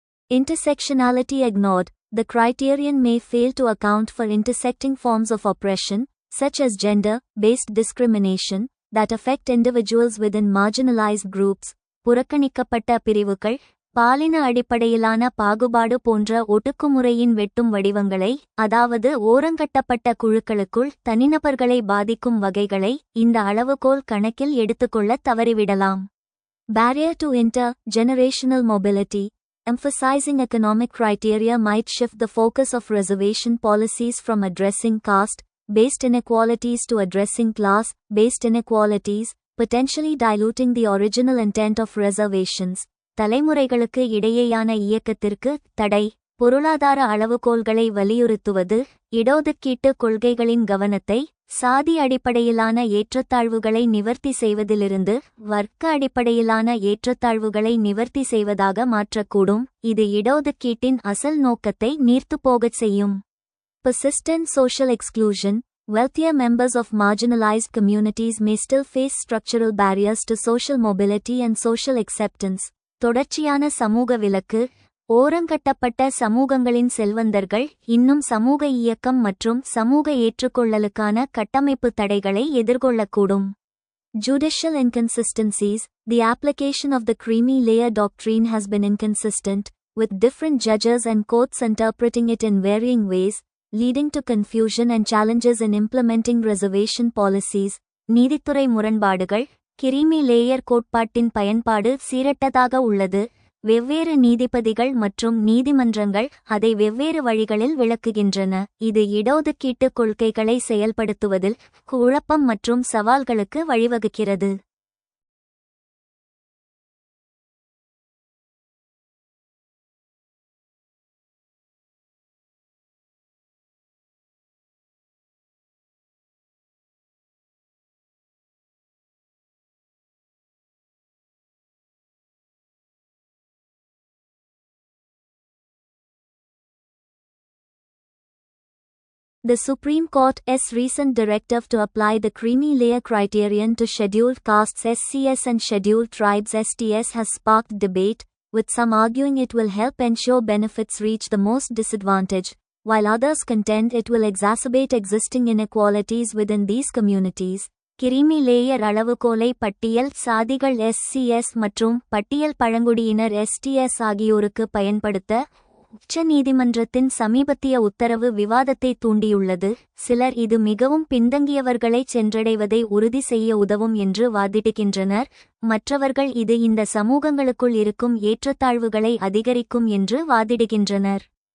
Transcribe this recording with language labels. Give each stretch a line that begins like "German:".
English: Intersectionality ignored. The criterion may fail to account for intersecting forms of oppression, such as gender-based discrimination, that affect individuals within marginalized groups.
Tamil: புறக்கணிக்கப்பட்ட பிரிவுகள், பாலின அடிப்படையிலான பாகுபாடு போன்ற ஒடுக்குமுறையின் வெட்டும் வடிவங்களை, அதாவது ஓரங்கட்டப்பட்ட குழுக்களுக்குள் தனிநபர்களை பாதிக்கும் வகைகளை இந்த அளவுகோல் கணக்கில் எடுத்துக்கொள்ள தவறிவிடலாம்.
English: Barrier to inter-generational mobility. Emphasizing economic criteria might shift the focus of reservation policies from addressing caste-based inequalities to addressing class-based inequalities, potentially diluting the original intent of reservations.
Tamil: தலைமுறைகளுக்கு இடையேயான இயக்கத்திற்கு தடை. பொருளாதார அளவுகோல்களை வலியுறுத்துவது, இடஒதுக்கீட்டு கொள்கைகளின் கவனத்தை சாதி அடிப்படையிலான ஏற்றத்தாழ்வுகளை நிவர்த்தி செய்வதிலிருந்து வர்க்க அடிப்படையிலான ஏற்றத்தாழ்வுகளை நிவர்த்தி செய்வதாக மாற்றக்கூடும், இது இடஒதுக்கீட்டின் அசல் நோக்கத்தை நீர்த்துப்போகச் செய்யும்.
English: Persistent social exclusion. Wealthier members of marginalized communities may still face structural barriers to social mobility and social acceptance.
Tamil: தொடர்ச்சியான சமூக விலக்கு. ஓரங்கட்டப்பட்ட சமூகங்களின் செல்வந்தர்கள் இன்னும் சமூக இயக்கம் மற்றும் சமூக ஏற்றுக்கொள்ளலுக்கான கட்டமைப்பு தடைகளை எதிர்கொள்ளக்கூடும்.
English: Judicial inconsistencies. The application of the creamy layer doctrine has been inconsistent, with different judges and courts interpreting it in varying ways, leading to confusion and challenges in implementing reservation policies.
Tamil: நீதித்துறை முரண்பாடுகள். Creamy layer கோட்பாட்டின் பயன்பாடு சீரற்றதாக உள்ளது. வெவ்வேறு நீதிபதிகள் மற்றும் நீதிமன்றங்கள் அதை வெவ்வேறு வழிகளில் விளக்குகின்றன, இது இடஒதுக்கீட்டு கொள்கைகளை செயல்படுத்துவதில் குழப்பம் மற்றும் சவால்களுக்கு வழிவகுக்கிறது.
English: The Supreme Court's recent directive to apply the creamy layer criterion to scheduled castes SCS and scheduled tribes STS has sparked debate, with some arguing it will help ensure benefits reach the most disadvantaged, while others contend it will exacerbate existing inequalities within these communities.
Tamil: Creamy layer அளவுகோலை பட்டியல் சாதிகள் SCS மற்றும் பட்டியல் பழங்குடியினர் STS ஆகியோருக்கு பயன்படுத்த உச்ச நீதிமன்றத்தின் சமீபத்திய உத்தரவு விவாதத்தை தூண்டியுள்ளது. சிலர் இது மிகவும் பின்தங்கியவர்களை சென்றடைவதை உறுதி செய்ய உதவும் என்று வாதிடுகின்றனர், மற்றவர்கள் இது இந்த சமூகங்களுக்குள் இருக்கும் ஏற்றத்தாழ்வுகளை அதிகரிக்கும் என்று வாதிடுகின்றனர்.